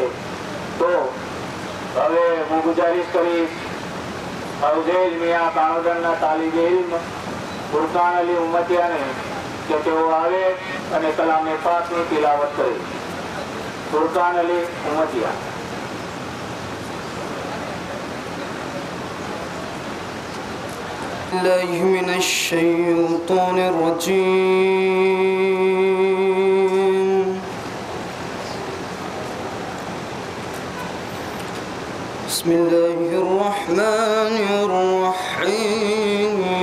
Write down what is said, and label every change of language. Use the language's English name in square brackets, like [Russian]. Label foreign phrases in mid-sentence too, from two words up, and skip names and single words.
[Gujarati] તો હવે હું ગુજારિશ કરીશ ફૌઝેલ મિયા કાણોદરના તાલીબે ઇલ્મ ફુરકાન અલી ઉમતિયાને કે તેઓ આવે અને કલામે પાકની તિલાવત કરે। ફુરકાન અલી ઉમતિયા। [Arabic] الله من الشيطان الرجيم بسم الله الرحمن الرحيم